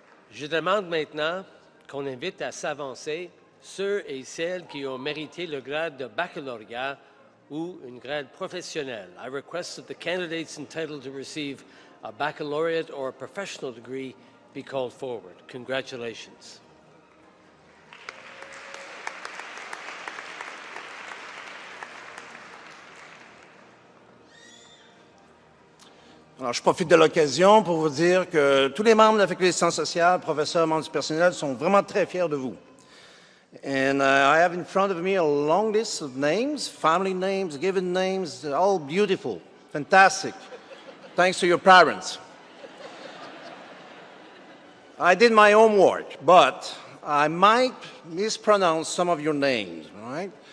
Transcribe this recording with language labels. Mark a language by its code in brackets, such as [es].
[fr] Je demande maintenant qu'on invite à s'avancer ceux et celles qui ont mérité le grade de baccalauréat ou une grade professionnelle. [en] I request that the candidates entitled to receive a baccalaureate or a professional degree be called forward. Congratulations. [fr] Alors, je profite de l'occasion pour vous dire que tous les membres de la faculté des sciences sociales, professeurs, membres du personnel, sont vraiment très fiers de vous. [en] And I have in front of me a long list of names, family names, given names, all beautiful, fantastic, thanks to your parents. I did my homework, but I might mispronounce some of your names, right?